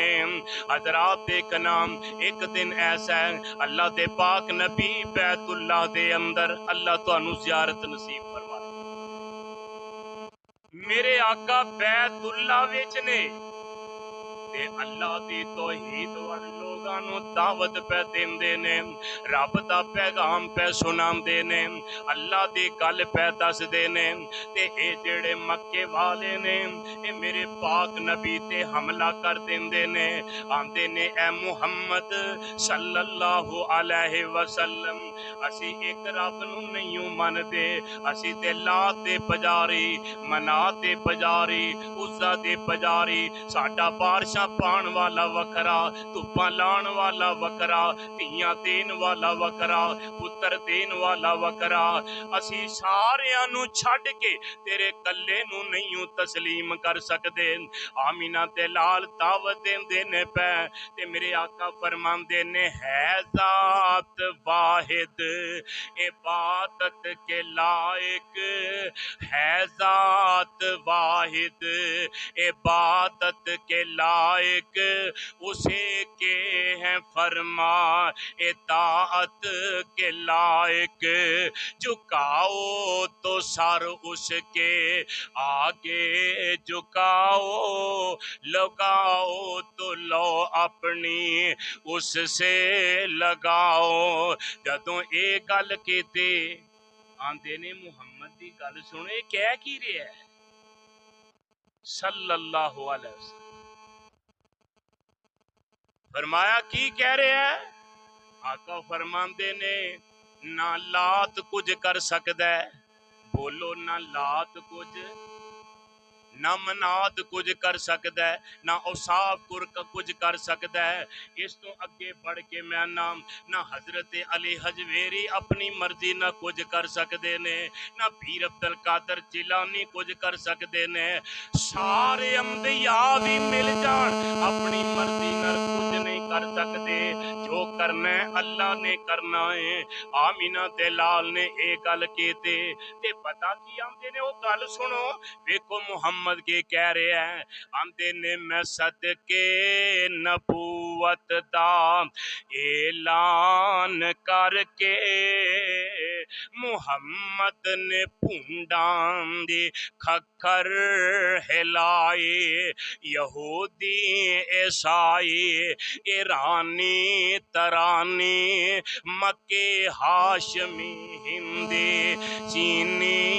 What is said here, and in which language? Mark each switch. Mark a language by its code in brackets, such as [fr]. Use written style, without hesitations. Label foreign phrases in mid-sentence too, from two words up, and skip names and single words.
[pa] حضرات دیکھنا ایک دن ایسا ہے اللہ دے پاک نبی بیت اللہ دے اندر، اللہ تہانوں زیارت نصیب فرمائے، میرے آقا بیت اللہ وچ نے تے اللہ دی توحید ول لوکاں نوں دعوت پے دیندے نے، رب دا پیغام پے سناندے نے، اللہ دی گل پے دسدے نے. تے اے جیہڑے مکے والے نے اے میرے پاک نبی تے حملہ کر دیندے نے، آندے نے اے محمد [ar] صلى الله عليه وسلم [pa] اسی ایک رب نوں نہیں مندے، اسی تے لات دے پجاری، منات دے پجاری، عزیٰ دے پجاری، ساڈا بارشاں پان والا وکھرا، دھپاں لان والا وکھرا، دھیاں دین والا وکھرا، پتر دین والا وکھرا، اسی ساریاں نوں چھڈ کے تیرے کلے نوں نہیں تسلیم کر سکدے. آمنہ تے لال دعوت دیندے نے پے تے میرے آقا فرماندے نے [ur] ہے ذات واحد عبادت کے لائق, ہے ذات واحد عبادت کے لائق، اسی کے ہیں فرماں اطاعت کے لائق، جھکاؤ تو سر اس کے آگے جھکاؤ، لگاؤ تو لو اپنی اس سے لگاؤ. [pa] جدوں اے گل کیتی آندے نے محمد دی گل سنے کہہ کی رہا ہے [ar] صلى الله عليه وسلم, [pa] فرمایا کی کہہ رہا ہے? آقا فرماندے نے نہ لات کجھ کر سکدا ہے، بولو نہ لات کجھ، نہ منات کجھ کر سکتا ہے، نہ اوصاف کجھ کر سکتا ہے. اس تو اگے بڑھ کے میں نام نا حضرت علی ہجویری اپنی مرضی نال کجھ کر سکدے نے، نہ پیر عبد القادر جیلانی کجھ کر سکدے نے، سارے انبیاء بھی مل جان اپنی مرضی نال کجھ نہیں کر سکدے، جو کرنا ہے اللہ نے کرنا ہے. آمنہ تے لال نے ایک گل کیتے تے پتا کی آندے نے، او گل سنو ویکھو محمد کے کہہ رہے ہیں، آندے نے میں صدقے نبوت دا اعلان کر کے محمد نے بھونڈاں دی کھکھر ہلائے، یہودی عیسائی ایرانی تورانی مکے ہاشمی ہندی چینی